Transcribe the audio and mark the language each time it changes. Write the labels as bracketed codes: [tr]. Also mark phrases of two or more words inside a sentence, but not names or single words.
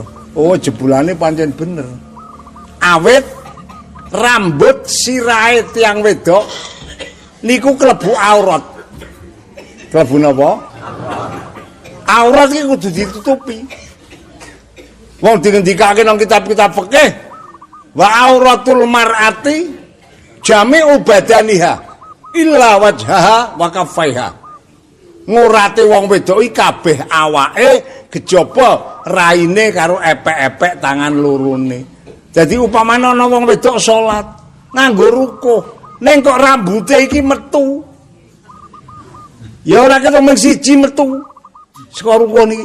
[jv] Oh jebulane pancen bener. Awit rambut sirahe tiang wedok niku klebu aurat. Klebu napa? Aurat iki kudu ditutupi. Wong dingendikake nang kitab-kitab fikih, [ar] وعورة المرأة جميع بدنها إلا وجهها وكفيها. [jv] Ngurate wong wedok iki kabeh awake kejaba raine karo epek-epek tangan lorone. Dadi upamane ana wong wedok salat nganggo rukuh, ning kok rambute iki metu. Ya ora ketemu siji metu. Saka rukuh niki.